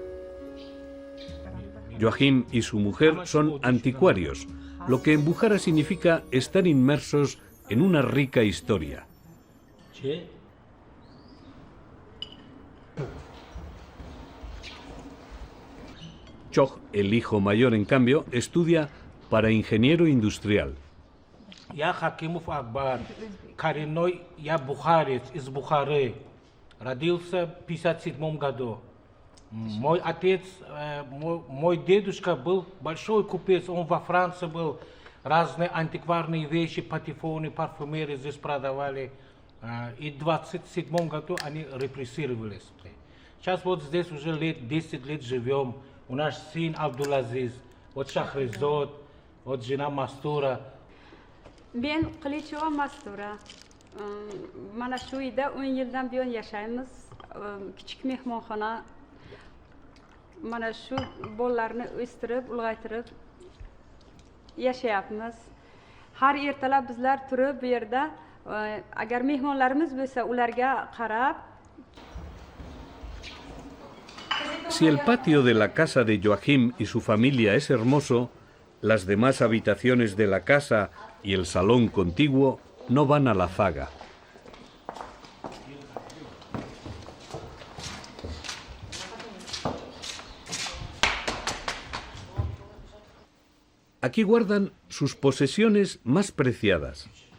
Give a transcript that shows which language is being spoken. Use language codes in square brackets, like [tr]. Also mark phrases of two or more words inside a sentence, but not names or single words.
[es] Joachim y su mujer son anticuarios, lo que en Bukhara significa estar inmersos en una rica historia. Chog, el hijo mayor, en cambio, estudia para ingeniero industrial. [ru] Я Хакимов Акбар, коренной, я бухарец из Бухары. Родился в 1957 году. Мой отец, мой дедушка был большой купец, он во Франции был. Разные антикварные вещи, патефоны, парфюмеры здесь продавали. И в 1927 году они репрессировались. Сейчас вот здесь уже 10 лет живем. У нас сын Абдулазиз, вот Шахризод, вот жена Мастура. [uz] Ben Qilichova Mastura. Mana shu uyda 10 yildan buyon yashaymiz. Kichik mehmonxona. Mana shu bolalarni o'stirib, ulg'aytirib yashayapmiz. Har ertalab bizlar turib bu yerda agar mehmonlarimiz bo'lsa, ularga qarab. [es] Si el patio de la casa de Joachim y su familia es hermoso, las demás habitaciones de la casa y el salón contiguo no van a la zaga. Aquí guardan sus posesiones más preciadas.